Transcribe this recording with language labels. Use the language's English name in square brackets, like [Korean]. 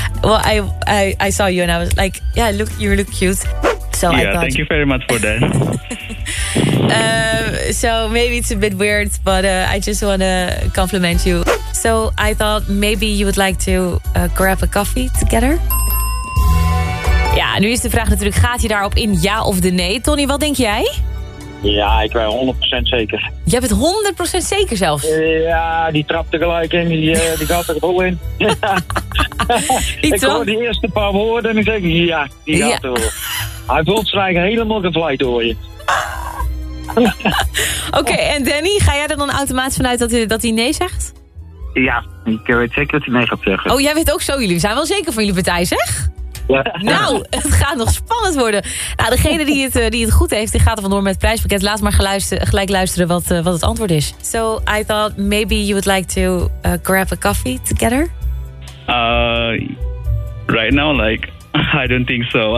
[English] Well, I saw you and I was like, yeah, you look cute. So yeah, I thought, thank you very much for that. So maybe it's a bit weird, but I just want to compliment you. So I thought maybe you would like to grab a coffee together. [Dutch] Ja, nu is de vraag natuurlijk, gaat hij daarop in ja of de nee? Tony, wat denk jij? Ja, ik ben 100% zeker. Je hebt het 100% zeker zelfs? Ja, die trapte gelijk in, die gaat er vol in. Ik hoor die eerste paar woorden en ik zeg, ja, die gaat er wel. Hij voelt zich eigenlijk helemaal gevleid, hoor je. Oké, en Danny, ga jij er dan automatisch vanuit dat hij nee zegt? Ja, ik weet zeker dat hij nee gaat zeggen. Oh, jij weet ook zo, jullie zijn wel zeker van jullie partij, zeg? Ja. Nou, het gaat nog spannend worden. Nou, degene die het goed heeft, die gaat er vandoor met het prijspakket. Laat maar gelijk luisteren wat het antwoord is. [English] So, I thought maybe you would like to grab a coffee together? Right now, like, I don't think so.